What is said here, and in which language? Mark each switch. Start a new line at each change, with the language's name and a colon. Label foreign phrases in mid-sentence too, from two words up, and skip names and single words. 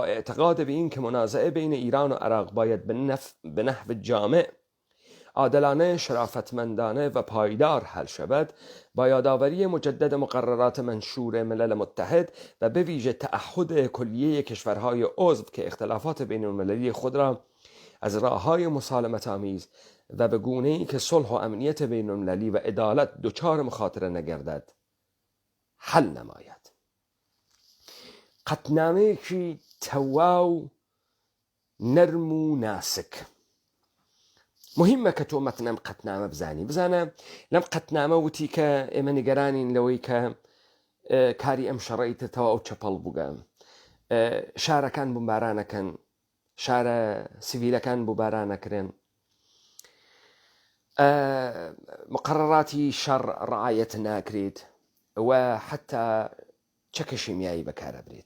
Persian: اعتقاد به این که منازعه بین ایران و عراق باید به نحو جامع، عادلانه، شرافتمندانه و پایدار حل شود، با یادآوری مجدد مقررات منشور ملل متحد و به ویژه تعهد کلیه کشورهای عضو که اختلافات بین المللی خود را از راه‌های مسالمت آمیز و به گونه‌ای که صلح و امنیت بین المللی و عدالت دچار مخاطره نگردد حل نماید.
Central Kurdish: قطنامه‌یەکی تەواو نەرم و ناسک. مهمە کە تۆ مەتنەم قەتنامە بزانە لەم قەتنامە وتی کە ئێمە نیگەرانین لەوەی کە کاری ئەم شەڕەیتە تەواو چەپەڵ بووگە، شارەکان بمبارانەکەن، شارە سیڤیلەکان بمبارانەکرێن، مقرراتی شەڕ ڕعایەت ناکرێت و حتا چەکە شیمیایی بەکارە برێت.